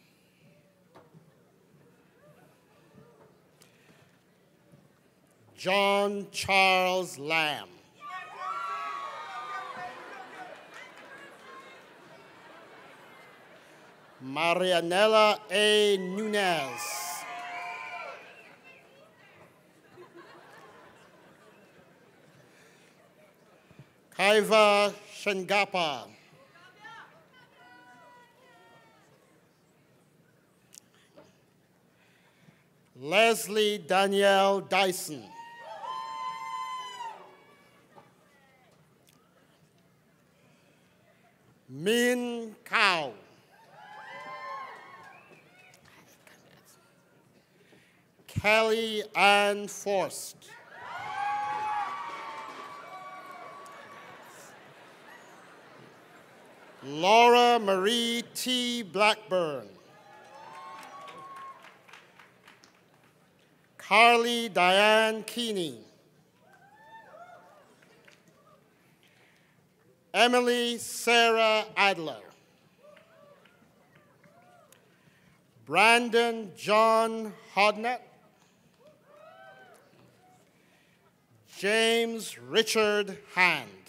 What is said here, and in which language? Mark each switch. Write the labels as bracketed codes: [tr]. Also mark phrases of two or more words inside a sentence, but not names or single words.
[en] John Charles Lamb. Marianella A. Nunez. Kaiva Shengapa. Leslie Danielle Dyson. Min Kao. Kelly Ann Forst. Laura Marie T. Blackburn. Carly Diane Keeney. Emily Sarah Adler. Brandon John Hodnett. James Richard Hand.